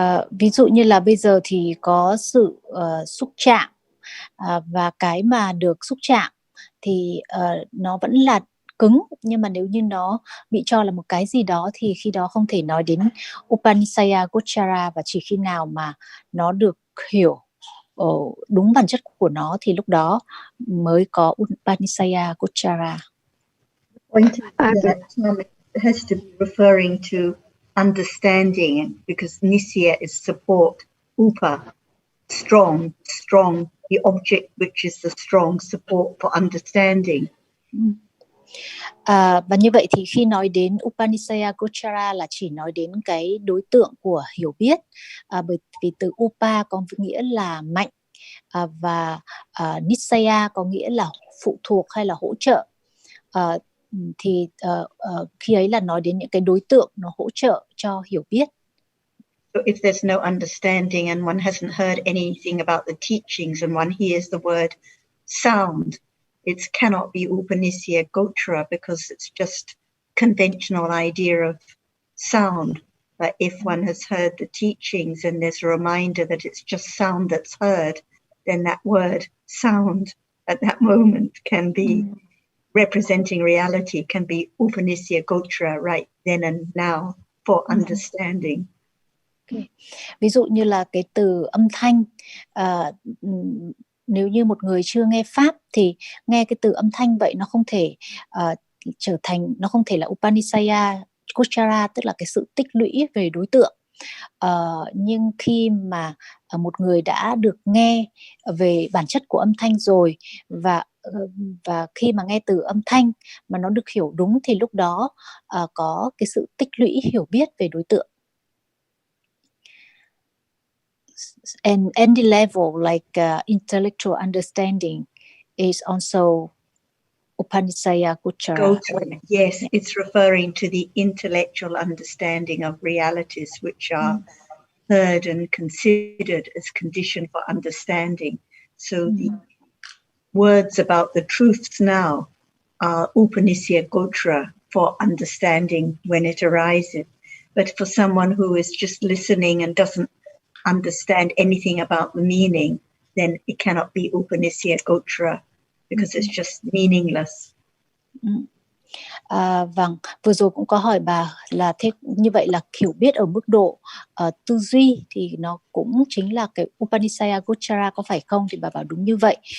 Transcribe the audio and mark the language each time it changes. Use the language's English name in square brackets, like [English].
[Vietnamese] Ví dụ như là bây giờ thì có sự xúc chạm, và cái mà được xúc chạm thì nó vẫn là cứng, nhưng mà nếu như nó bị cho là một cái gì đó thì khi đó không thể nói đến Upanishaya Gochara, và chỉ khi nào mà nó được hiểu đúng bản chất của nó thì lúc đó mới có Upanishaya Gochara. [English] Point is that it has to be referring to understanding, because Nisya is support, Upa, strong, the object which is the strong support for understanding. [Vietnamese] Và như vậy thì khi nói đến Upanishaya Gochara là chỉ nói đến cái đối tượng của hiểu biết, bởi vì từ Upa có nghĩa là mạnh, và Nisaya có nghĩa là phụ thuộc hay là hỗ trợ, thì khi ấy là nói đến những cái đối tượng nó hỗ trợ cho hiểu biết. [English] So if there's no understanding and one hasn't heard anything about the teachings and one hears the word sound, it cannot be Upanishaya Gochara because it's just conventional idea of sound. But if one has heard the teachings and there's a reminder that it's just sound that's heard, then that word sound at that moment can be representing reality can be Upanishya Gochara right then and now for understanding. Okay. [Vietnamese] Ví dụ như là cái từ âm thanh, nếu như một người chưa nghe pháp thì nghe cái từ âm thanh vậy nó không thể trở thành, nó không thể là Upanishya Gochara, tức là cái sự tích lũy về đối tượng. Nhưng khi mà một người đã được nghe về bản chất của âm thanh rồi, và khi mà nghe từ âm thanh mà nó được hiểu đúng thì lúc đó có cái sự tích lũy hiểu biết về đối tượng. [English] And any level like intellectual understanding is also Upanishya Gochara. Yes, it's referring to the intellectual understanding of realities which are heard and considered as condition for understanding. So the words about the truths now are Upanishya Gochara for understanding when it arises. But for someone who is just listening and doesn't understand anything about the meaning, then it cannot be Upanishya Gochara because it's just meaningless. [Vietnamese] Vâng, vừa rồi cũng có hỏi bà là thế như vậy là hiểu biết ở mức độ tư duy thì nó cũng chính là cái Upanishya Gochara có phải không? Thì bà bảo đúng như vậy.